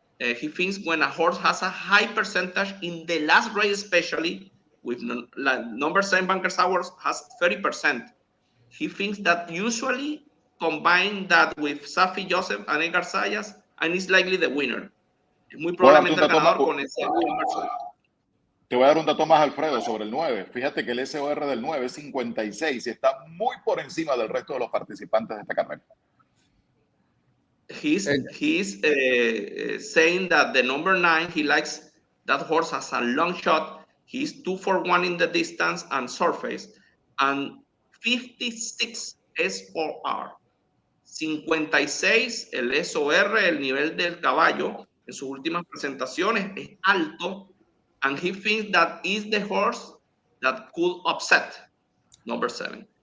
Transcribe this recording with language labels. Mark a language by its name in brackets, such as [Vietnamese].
[English] He thinks when a horse has a high percentage in the last race, especially with number 7 Bankers Hours has 30%. He thinks that usually combine that with Safi Joseph and Edgar Zayas and is likely the winner. [Spanish] Es muy probablemente el ganador con ese inversor. Te voy a dar un dato más, Alfredo, sobre el 9. Fíjate que el SOR del 9 es 56 y está muy por encima del resto de los participantes de esta carrera. [English] He's saying that the number 9, he likes that horse as a long shot. He's 2-for-1 in the distance and surface. And 56 SOR. [Spanish] 56 el SOR, el nivel del caballo en sus últimas presentaciones es alto, [English] and he thinks that is the horse that could upset number 7.